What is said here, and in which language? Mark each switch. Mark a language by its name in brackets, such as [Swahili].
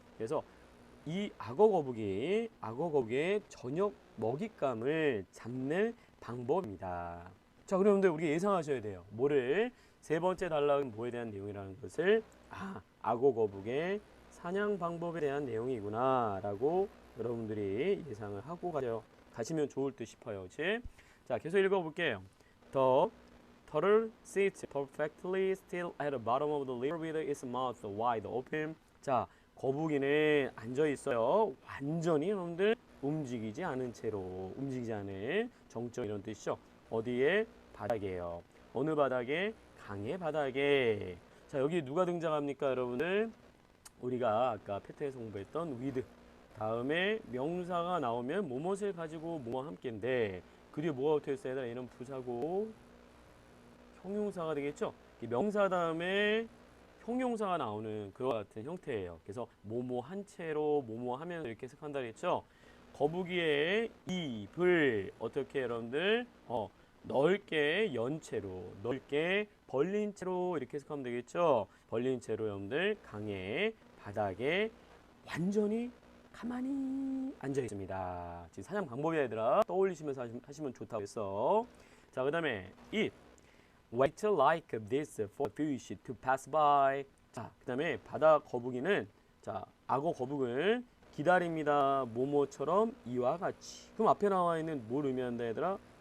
[Korean] 그래서 이 악어 거북이의 저녁 먹잇감을 잡는 방법입니다. 자, 그러면 우리 예상하셔야 돼요. 뭐를? 세 번째 단락은 뭐에 대한 내용이라는 것을 악어 거북의 사냥 방법에 대한 내용이구나 라고 여러분들이 예상을 하고 가시면 좋을 듯 싶어요. 그치? 자, 계속 읽어볼게요. [English] The turtle sits perfectly still at the bottom of the river with its mouth wide open. [Korean] 자, 거북이는 앉아 있어요. 완전히 여러분들 움직이지 않은 채로, 움직이지 않은 정적 이런 뜻이죠. 어디에? 바닥이에요. 어느 바닥에? 강의 바닥에. 자, 여기 누가 등장합니까 여러분들? 우리가 아까 패트에서 공부했던 with 다음에 명사가 나오면 뭐뭇을 가지고 뭐와 함께인데 그 뒤에 뭐가 붙어 있어야 되나? 이런 부사고 형용사가 되겠죠. 이 명사 다음에 형용사가 나오는 그와 같은 형태예요. 그래서 뭐뭐 한 채로 뭐뭐 하면 이렇게 해석한다 그랬죠. 거북이의 입을 어떻게 여러분들 넓게 연 채로, 넓게 벌린 채로 이렇게 해석하면 되겠죠. 벌린 채로 여러분들 강의 바닥에 완전히 가만히 앉아 있습니다. 지금 사냥 방법이 얘들아 떠올리시면서 하시면 좋다고 했어. 자, 그 다음에 [English] it wait like this for fish to pass by. [Korean] 자, 그 다음에 바다 거북이는 자, 악어 거북을 기다립니다. 뭐뭐처럼 이와 같이. 그럼 앞에 나와 있는 뭘 의미한다 얘들아?